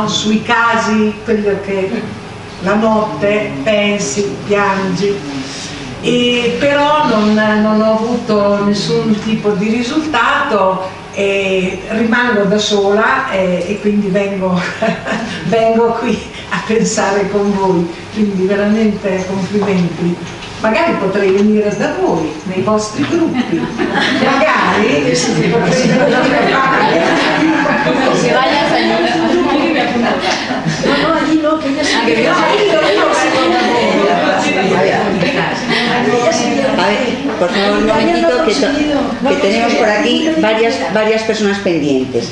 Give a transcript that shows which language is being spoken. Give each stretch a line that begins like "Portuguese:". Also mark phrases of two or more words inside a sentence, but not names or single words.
Italian: Sui casi, quello che la notte pensi, piangi, e però non ho avuto nessun tipo di risultato e rimango da sola e quindi vengo qui a pensare con voi, quindi veramente complimenti. Magari potrei venire da voi, nei vostri gruppi, magari potrei
Spanish: Se vayas no, allí no, que ella sí que A ver, por favor, un momentito, que tenemos por aquí varias personas pendientes.